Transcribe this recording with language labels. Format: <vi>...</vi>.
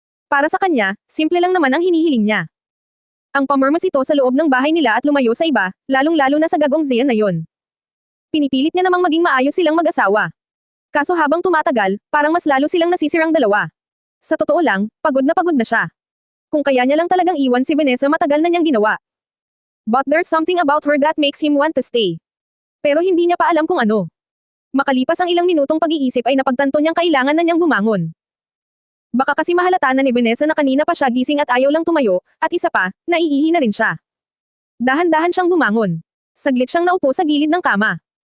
<tl>Para sa kanya, simple lang naman ang hinihiling niya. Ang pamormas ito sa loob ng bahay nila at lumayo sa iba, lalong-lalo na sa gagong Zian na yon. Pinipilit niya namang maging maayos silang mag-asawa. Kaso habang tumatagal, parang mas lalo silang nasisirang dalawa. Sa totoo lang, pagod na siya. Kung kaya niya lang talagang iwan si Vanessa matagal na niyang ginawa.</tl> <en>But there's something about her that makes him want to stay.</en> <tl>Pero hindi niya pa alam kung ano. Makalipas ang ilang minutong pag-iisip ay napagtanto niyang kailangan na niyang bumangon. Baka kasi mahalata na ni Vanessa na kanina pa siya gising at ayaw lang tumayo, at isa pa, naiihi na rin siya. Dahan-dahan siyang bumangon. Saglit siyang naupo sa gilid ng kama.</tl>